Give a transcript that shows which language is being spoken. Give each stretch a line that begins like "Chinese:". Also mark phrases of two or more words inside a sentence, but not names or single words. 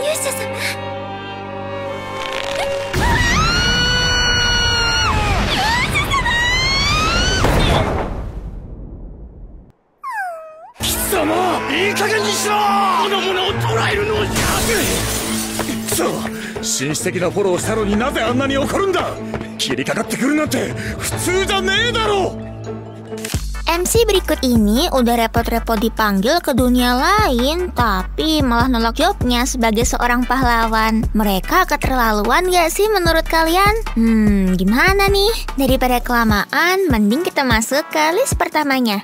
Japanese: いい加減にしろ。この者を捕らえるのじゃ。くそ、紳士的なフォローしたのになぜあんなに怒るんだ。切りかかってくるなんて普通じゃねえだろ。
Indonesian: MC berikut ini udah repot-repot dipanggil ke dunia lain, tapi malah nolak jobnya sebagai seorang pahlawan. Mereka keterlaluan gak sih menurut kalian? Gimana nih? Daripada kelamaan, mending kita masuk ke list pertamanya.